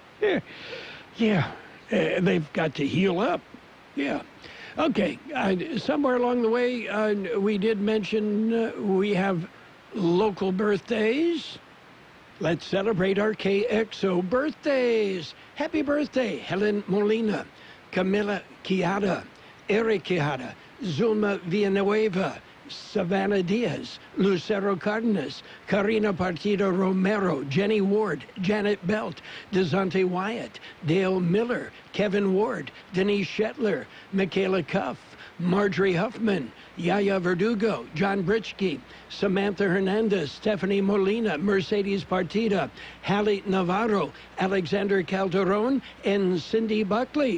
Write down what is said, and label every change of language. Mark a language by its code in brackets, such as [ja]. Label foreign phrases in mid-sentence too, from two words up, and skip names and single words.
[en] Yeah, they've got to heal up. Yeah. Okay, somewhere along the way, we did mention we have local birthdays. Let's celebrate our KXO birthdays. Happy birthday, Helen Molina, Camila Quijada, Eric Quijada, Zulma Villanueva, Savannah Diaz, Lucero Cardenas, Karina Partido Romero, Jenny Ward, Janet Belt, DeZonte Wyatt, Dale Miller, Kevin Ward, Denise Shetler, Michaela Cuff, Marjorie Huffman, Yaya Verdugo, John Britschke, Samantha Hernandez, Stephanie Molina, Mercedes Partida, Hallie Navarro, Alexander Calderon, and Cindy Buckley.